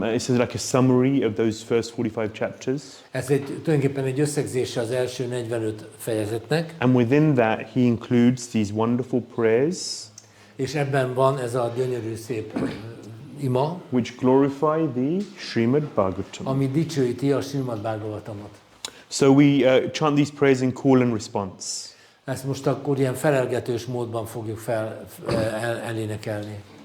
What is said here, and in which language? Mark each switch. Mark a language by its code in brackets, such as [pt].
[en] This is like a summary of those first 45 chapters. [hu] Ez tulajdonképpen egy összegzése az első 45 fejezetnek. [en] And within that, he includes these wonderful prayers, [hu] És ebben van ez a gyönyörű szép ima, [en] which glorify the Śrīmad-Bhāgavatam. [hu] ami dicsőíti a Śrīmad-Bhāgavatamot. [en] So we chant these prayers in call and response. [hu] Ezt most akkor ilyen felelgetős módban fogjuk elénekelni.